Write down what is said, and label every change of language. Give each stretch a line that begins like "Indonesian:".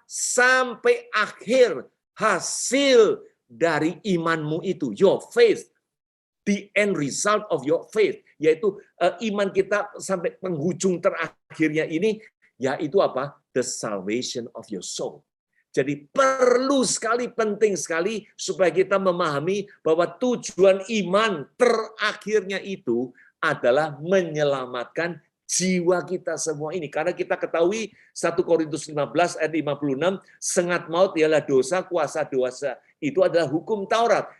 Indonesian: Sampai akhir hasil dari imanmu itu,
English: your faith. The end result of your faith,
Indonesian: yaitu iman kita sampai penghujung terakhirnya ini, yaitu apa?
English: The salvation of your soul.
Indonesian: Jadi perlu sekali, penting sekali supaya kita memahami bahwa tujuan iman terakhirnya itu adalah menyelamatkan jiwa kita semua ini. Karena kita ketahui 1 Korintus 15 ayat 56, sengat maut ialah dosa, kuasa dosa itu adalah hukum Taurat.